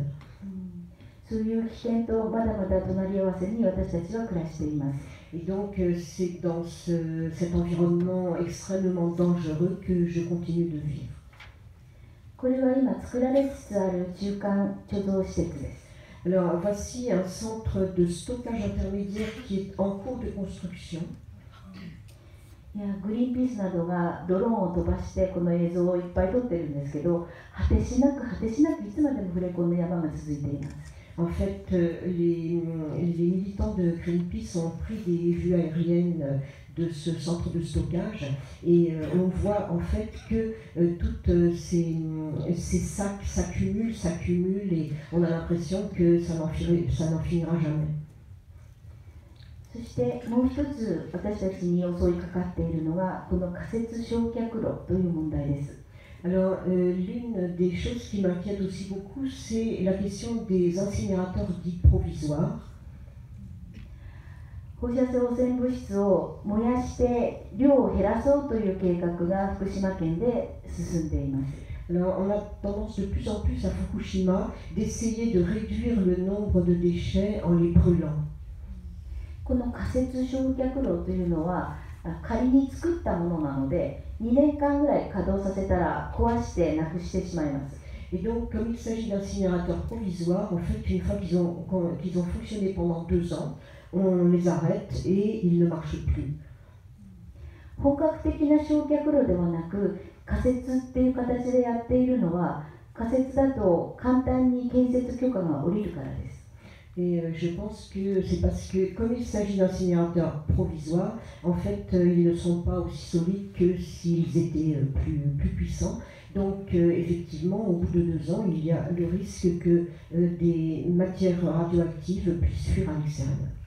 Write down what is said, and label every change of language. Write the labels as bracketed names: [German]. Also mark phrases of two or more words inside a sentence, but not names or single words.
[Japanese] そういう危険とまだまだ隣り合わせに私たちは暮らしています。 [French] Et donc c'est dans cet environnement extrêmement dangereux que je continue de vivre. [Japanese] これは今作られつつある中間貯蔵施設です。 [French] Alors voici un centre de stockage intermédiaire qui est en cours de construction. [Japanese] いやグリーンピースなどがドローンを飛ばしてこの映像をいっぱい撮ってるんですけど、果てしなくいつまでもフレコンの山が続いています。 [French] En fait, les militants de Greenpeace ont pris des vues aériennes de ce centre de stockage et on voit en fait que toutes ces sacs s'accumulent et on a l'impression que ça n'en finira jamais. [Japanese] そしてもう一つ私たちに襲いかかっているのがこの仮設焼却炉という問題です。 [French] Alors, l'une des choses qui m'inquiète aussi beaucoup, c'est la question des incinérateurs dits provisoires. [Japanese] 放射性汚染物質を燃やして量を減らそうという計画が福島県で進んでいます。 [French] Alors, on a tendance de plus en plus à Fukushima d'essayer de réduire le nombre de déchets en les brûlant. [Japanese] この仮設焼却炉というのは仮に作ったものなので2年間ぐらい稼働させたら壊してなくしてしまいます。 [French] Et donc, comme il s'agit d'incinérateurs provisoires, en fait, une fois qu'ils ont fonctionné pendant 2 ans, on les arrête et ils ne marchent plus. [Japanese] 本格的な焼却炉ではなく仮設っていう形でやっているのは仮設だと簡単に建設許可が下りるからです。 [French] Et je pense que c'est parce que, comme il s'agit d'incinérateurs provisoires, en fait, ils ne sont pas aussi solides que s'ils étaient plus puissants. Donc, effectivement, au bout de 2 ans, il y a le risque que des matières radioactives puissent fuir à l'extérieur.